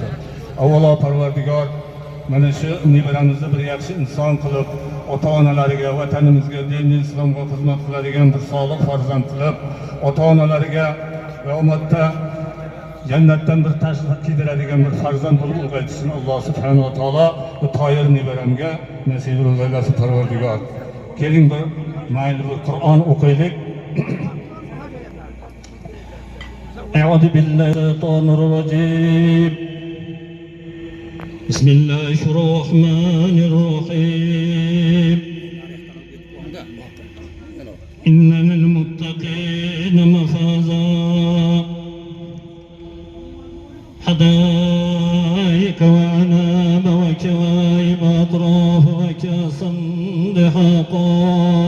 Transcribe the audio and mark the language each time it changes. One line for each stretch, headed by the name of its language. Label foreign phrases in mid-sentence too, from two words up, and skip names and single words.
Uzbek: Avvalo Parvardigor mana shu nevaramizni bir yaxshi inson qilib, ota-onalariga, vatanimizga, diniy islomga xizmat qiladigan bir solih farzand qilib, ota-onalariga va ummatda jannatdan bir tashrif keltiradigan bir farzand bo'lib ulg'aytishini
Arabic: الله سبحانه وتعالى
Uzbek: bu Toyir nevaramga nasib qilsin Parvardigor. Keling bir mayli bir Qur'on o'qiylik.
Arabic: أعوذ بالله الشيطان الرجيم. بسم الله الرحمن الرحيم إن للمتقين مفازا حدائق وعناب وكواعب أطراف وكأسا دحاقا